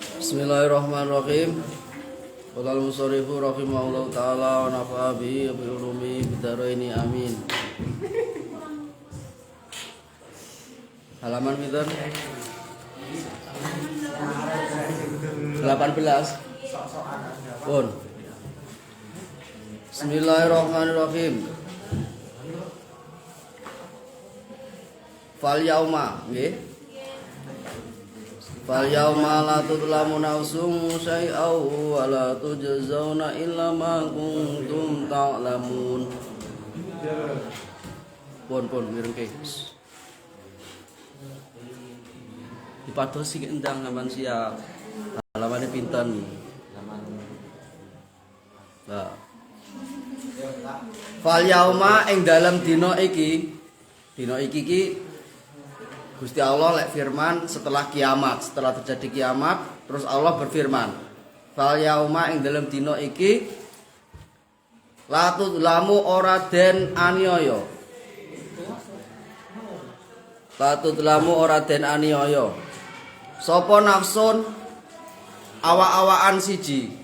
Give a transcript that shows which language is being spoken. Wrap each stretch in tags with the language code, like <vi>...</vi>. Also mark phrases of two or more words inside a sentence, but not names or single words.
<ar>بسم الله الرحمن الرحيم. قال المصنف رحمه الله تعالى ونفع به وبعلوم بالدارين آمين.</ar> <jv>Halaman pinten? 18. Pun.</jv> <ar>بسم الله الرحمن الرحيم. فاليوم, nggih. فاليوم لا تظلم نفس شيئا ولا تجزون إلا ما كنتم تعملون.</ar> <jv>Pun mirengke. Dipadosi endang sampean siap. Halamane pinten? Nah.</jv> <ar>فاليوم</ar> <jv>ing dalam dina iki ki Gusti Allah lek firman setelah kiamat, setelah terjadi kiamat, terus Allah berfirman,</jv> <ar>فاليوم</ar> <jv>ing dalam dina iki</jv> <ar>لا تظلم</ar> <jv>ora den aniaya.</jv> <ar>لا تظلم</ar> <jv>ora den aniaya. Sapa nafsun awa-awaan siji.</jv>